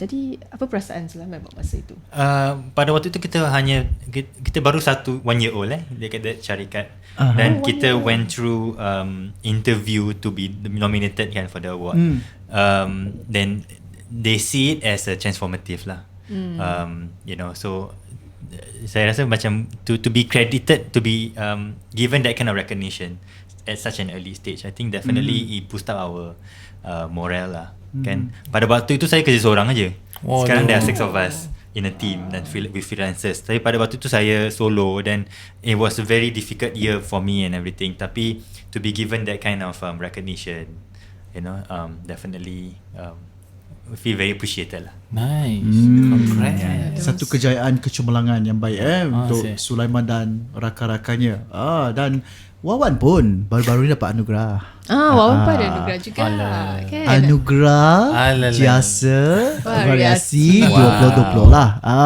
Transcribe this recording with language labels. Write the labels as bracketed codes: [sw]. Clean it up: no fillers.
[ms] Jadi apa perasaan Sulaiman pada masa itu? Pada waktu itu kita baru [en] 1 year old [ms] dekat that syarikat. Dan kita [en] went through interview to be nominated for the award. Then they see it as a transformative lah. [ms] So saya rasa macam [en] to be credited, to be given that kind of recognition at such an early stage, I think definitely it boost up our morale lah. [ms] Kan pada waktu itu saya kerja seorang aja. Sekarang [en] there are 6 of us in a team dan with freelancers. [ms] Tapi pada waktu itu saya solo dan [en] it was a very difficult year for me and everything. [ms] Tapi [en] to be given that kind of recognition, definitely feel very appreciated lah. Nice. Congrats. [ms] Satu kejayaan kecemerlangan yang baik untuk siap. Sulaiman dan rakan-rakannya. Dan Wawan pun baru-baru ni dapat anugerah. Wawan pun ada anugerah juga. Kan? Anugerah Alala. jasa Variasi. Variasi 2020 lah.